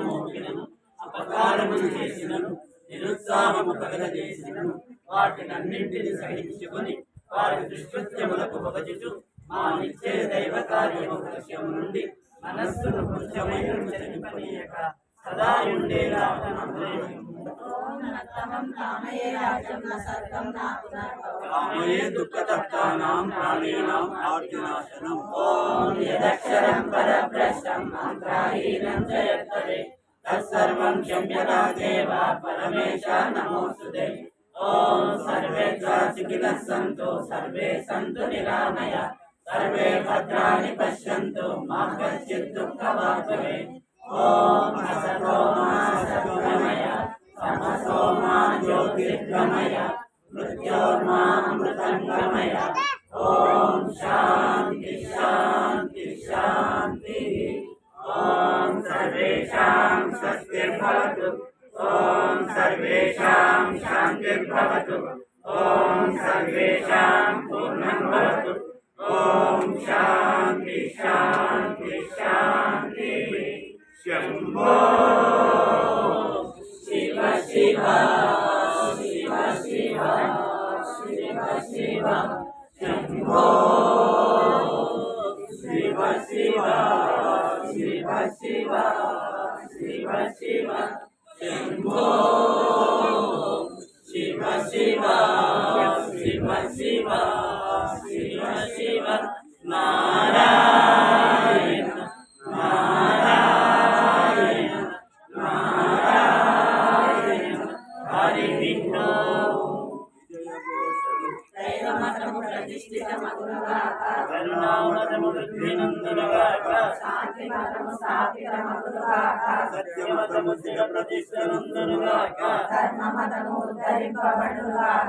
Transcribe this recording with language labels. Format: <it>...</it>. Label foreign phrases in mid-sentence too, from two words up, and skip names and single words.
<te>మోపినను అపకారములు చేసినను నిరుత్సాహము కలగజేసినను వాటినన్నింటిని సహించుకొని వారి దుష్కృత్యములకు పొగచుచు మా నిత్య దైవ కార్యము దృశ్యము నుండి మనస్సును కొంచెమైన చనిపనీయక సదా ఉండేలా</te> <sa>కామయే దుఃఖతప్తానాం ప్రాణినాం ఆర్తినాశనం. ఓం యదక్షరం పరభ్రష్టం మంత్రహీనం చ యత్తదే తత్సర్వం క్షమ్యతా దేవ పరమేశ నమోస్తుతే. ॐ सर्वेभ्यः सुखिनः सन्तु सर्वे सन्तु निरामया सर्वे भद्राणि पश्यन्तु मा कश्चित् दुःखभाग् भवेत् ॐ असतो मा सद्गमय तमसो मा ज्योतिर्गमय मृत्योर्मामृतं गमय ॐ शान्ति शान्ति शान्तिः ॐ सर्वेषां स्वस्तिर्भवतु ॐ सर्वेषां शान्तिर्भवतु ॐ सर्वेषां पूर्णं भवतु ॐ शान्ति शान्ति शान्तिः शम्भो शिव शिव शिव शिव शिव शिव शम्भो शिव शिव शिव शिव शिव शिव शम्भो शिव शिव शिव शिव शिव शिव</sa> <te>नारायण नारायण नारायण हरि विष्णु दैवमतము ప్రతిష్ఠితమగునుగాక కరుణామతము వృద్ధినందునుగాక శాంతిమతము స్థాపితమగునుగాక సత్యమతము స్థిర ప్రతిష్ఠనందునుగాక ధర్మమతము ఉద్ధరింపబడునుగాక</te>